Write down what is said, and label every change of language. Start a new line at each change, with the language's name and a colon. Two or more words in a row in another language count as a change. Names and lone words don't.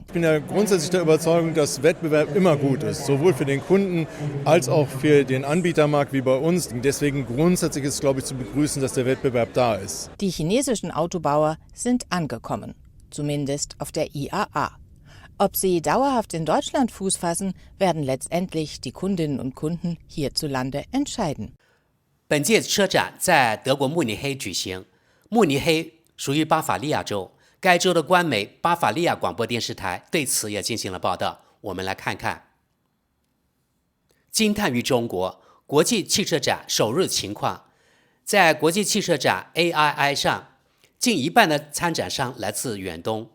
German: Ich bin ja grundsätzlich der Überzeugung, dass Wettbewerb immer gut ist, sowohl für den Kunden als auch für den Anbietermarkt wie bei uns. Deswegen grundsätzlich ist es, glaube ich, zu begrüßen, dass der Wettbewerb da ist. Die chinesischen Autobauer sind angekommen, zumindest auf der IAA. Ob sie dauerhaft in Deutschland Fuß fassen, werden letztendlich die Kundinnen und Kunden hierzulande entscheiden.
Chinese: 本届车展在德国慕尼黑举行。慕尼黑属于巴伐利亚州，该州的官媒巴伐利亚广播电视台对此也进行了报道。我们来看看。惊叹于中国国际汽车展首日情况，在国际汽车展 AII 上，近一半的参展商来自远东。